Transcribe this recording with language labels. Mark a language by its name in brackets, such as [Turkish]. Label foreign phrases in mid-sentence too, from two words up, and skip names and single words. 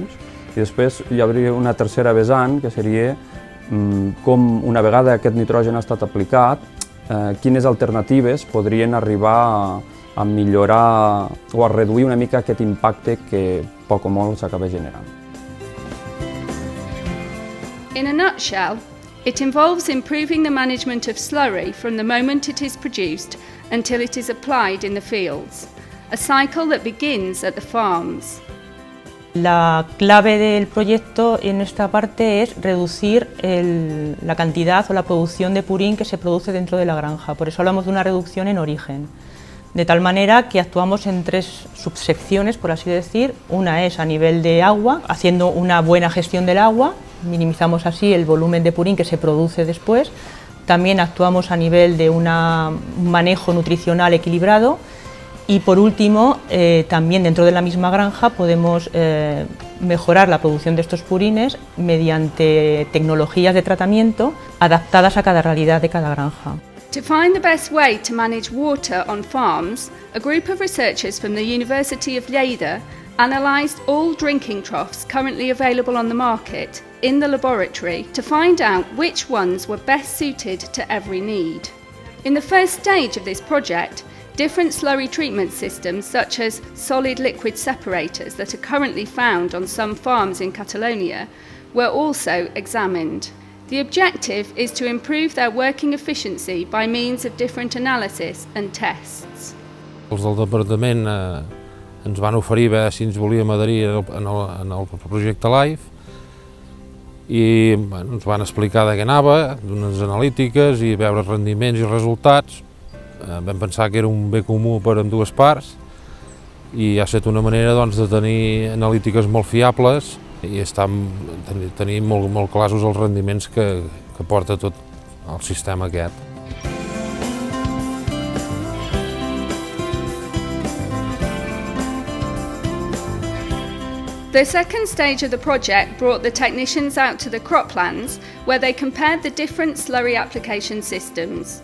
[Catalan] I després hi hauria una tercera vessant, que seria com, una vegada aquest nitrogen ha estat aplicat, quines alternatives podrien arribar a millorar o a reduir una mica aquest impacte que poc o molt s'acaba generant. [English] In a nutshell, it involves improving the management of slurry from the moment it is produced until it is applied in the fields, a cycle that begins at the farms. [Spanish] La clave del proyecto en esta parte es reducir la cantidad o la producción de purín que se produce dentro de la granja. Por eso hablamos de una reducción en origen. De tal manera que actuamos en 3 subsecciones, por así decir. Una es a nivel de agua, haciendo una buena gestión del agua, minimizamos así el volumen de purín que se produce después. También actuamos a nivel de un manejo nutricional equilibrado. Y por último, también dentro de la misma granja podemos mejorar la producción de estos purines mediante tecnologías de tratamiento adaptadas a cada realidad de cada granja. [English] To find the best way to manage water on farms, a group of researchers from the University of Lleida analysed all drinking troughs currently available on the market in the laboratory to find out which ones were best suited to every need. In the first stage of this project, different slurry treatment systems such as solid liquid separators that are currently found on some farms in Catalonia were also examined. The objective is to improve their working efficiency by means of different analysis and tests. [Catalan] Els del departament ens van oferir veure si ens volíem adherir en el projecte LIFE i ens van explicar de què anava, unes analítiques i veure rendiments i resultats. Vam pensar que era un bé comú per a dues parts i ha estat una manera de tenir analítiques molt fiables i tenir molt clars els rendiments que porta tot el sistema aquest. [English] The second stage of the project brought the technicians out to the croplands where they compared the different slurry application systems.